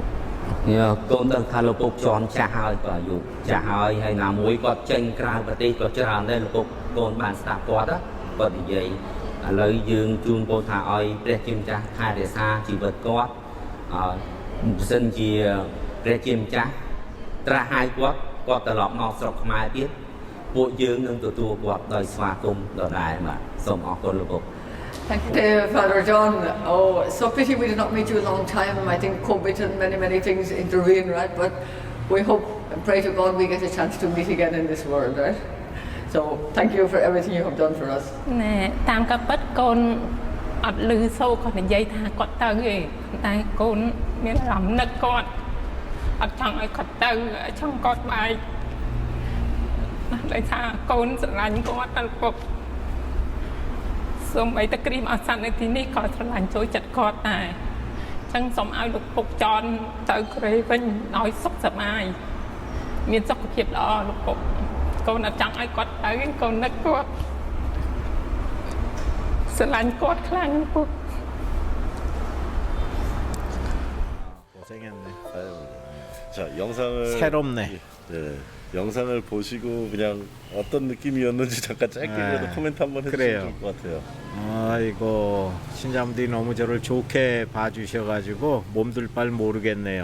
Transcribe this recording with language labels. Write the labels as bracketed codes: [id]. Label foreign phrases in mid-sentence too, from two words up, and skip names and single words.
[km] កូនដឹងថាលោកពុកចនចាស់ហើយក៏អាយុចាស់ហើយណាមួយគាត់ចេញក្រៅប្រទេសក៏ច្រើនដែរលោកពុកកូនបានស្ដាប់គាត់និយាយឥឡូវយើងជូនពរថាឲ្យព្រះជាម្ចាស់ថែរក្សាជីវិតគាត់បើសិនជាព្រះជាម្ចាស់ត្រាស់ឲ្យគាត់ត្រឡប់មកស្រុកខ្មែរទៀតពួកយើងនឹងទទួលគាត់ដោយស្វាគមន៍ដដែលបាទសូមអរគុណលោកពុក [en] Thank you, Father John. Oh, so pity we did not meet you a long time. I think COVID and many things intervene, right? But we hope and pray to God we get a chance to meet again in this world, right? So thank you for everything you have done for us. [km] ណែតាមការពិតកូនអត់លឺសូរគាត់និយាយថាគាត់ទៅទេតែកូនមានអារម្មណ៍នឹកគាត់អត់ចង់ឲ្យគាត់ទៅចង់គាត់បែកដោយថាកូនស្រឡាញ់គាត់ដល់ពុក សូម្បីតែគ្រីមអស័ននៅទីនេះក៏ស្រឡាញ់ចូលចិត្តគាត់ដែរអញ្ចឹងសូមឲ្យលោកពុកចនទៅក្រេវិញឲ្យសុខសប្បាយមានសុខភាពល្អលោកពុកកូនអត់ចង់ឲ្យគាត់ទៅកូននឹកគាត់ស្រឡាញ់គាត់ខ្លាំងពុក [ko] 고생했네. 자, 영상을 새롭네. 네, 영상을 보시고 그냥 어떤 느낌이었는지 잠깐 짧게라도 네. 코멘트 한번 해주시면 그래요. 좋을 것 같아요. 아이고 신자분들이 너무 저를 좋게 봐주셔가지고 몸둘 바를 모르겠네요.